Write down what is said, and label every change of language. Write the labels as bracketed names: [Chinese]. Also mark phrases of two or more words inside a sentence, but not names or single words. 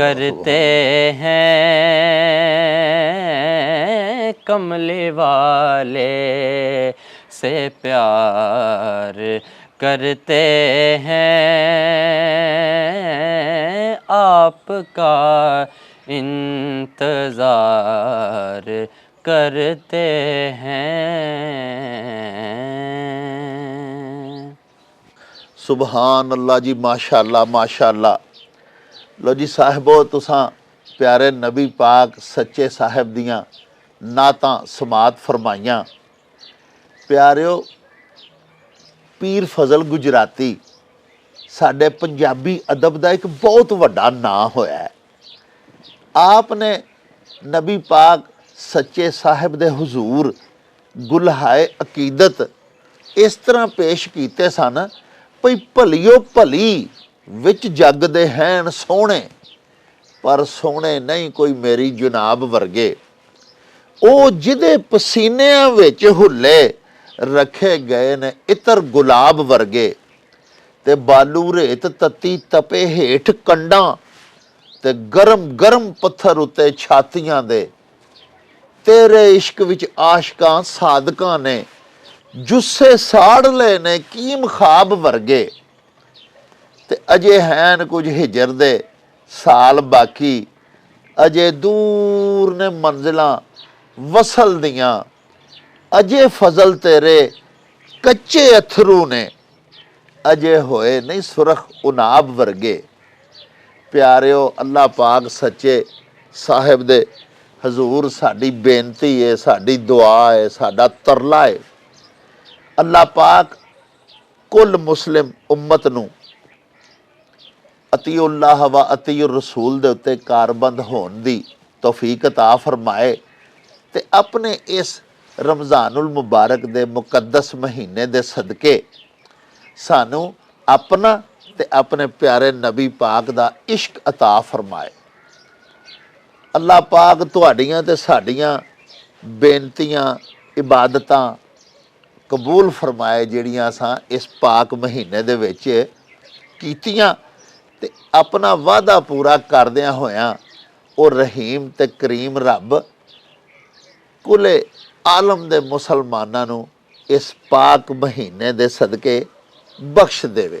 [Urdu] کرتے ہیں، کملی والے سے پیار کرتے ہیں، آپ کا انتظار کرتے ہیں۔ [Arabic] سبحان اللہ [Punjabi] جی، [Arabic] ماشاء اللہ ماشاء اللہ۔ [Punjabi] لو جی صاحبو، تساں پیارے نبی پاک سچے صاحب دیاں نعتاں سماعت فرمائیاں۔ پیاریو، پیر فضل گجراتی ساڈے پنجابی ادب دا ایک بہت وڈا نام ہویا ہے۔ آپ نے نبی پاک سچے صاحب دے حضور گلہائے عقیدت اس طرح پیش کیتے سن پئی بھلیو بھلی وچ جگ دے ہیں سونے، پر سونے نہیں کوئی میری جناب ورگے، او جدے پسینیاں وچ ہلے رکھے گئے نے عطر گلاب ورگے، تے بالو ریت تتی تپے ہیٹھ کنڈاں، تے گرم گرم پتھر اتے چھاتیاں دے، تیرے عشق وچ عاشقاں صادقاں نے جسے ساڑ لے نے کیم خواب ورگے، تے اجے ہیں کچھ ہجر دے سال باقی، اجے دور نے منزلاں وصل دیاں، اجے فضل تیرے کچے اتھرو نے، اجے ہوئے نہیں سرخ اناب ورگے۔ پیاریو، اللہ پاک سچے صاحب دے حضور ساڈی بینتی ہے، ساڈی دعا ہے، ساڈا ترلا ہے، اللہ پاک کل مسلم امت نو [Arabic] اطیع اللہ و اطیع الرسول [Punjabi] دے اتے کاربند ہون دی توفیق عطا فرمائے، تے اپنے اس رمضان المبارک دے مقدس مہینے دے صدقے سانو اپنا تے اپنے پیارے نبی پاک دا عشق عطا فرمائے۔ اللہ پاک تہاڈیاں تے ساڈیاں بینتیاں عبادتاں قبول فرمائے جڑیاں اساں اس پاک مہینے دے وچ کیتیاں، تے اپنا وعدہ پورا کردیاں ہویاں او رحیم تے کریم رب کل عالم دے مسلماناں نو اس پاک مہینے دے صدقے بخش دے۔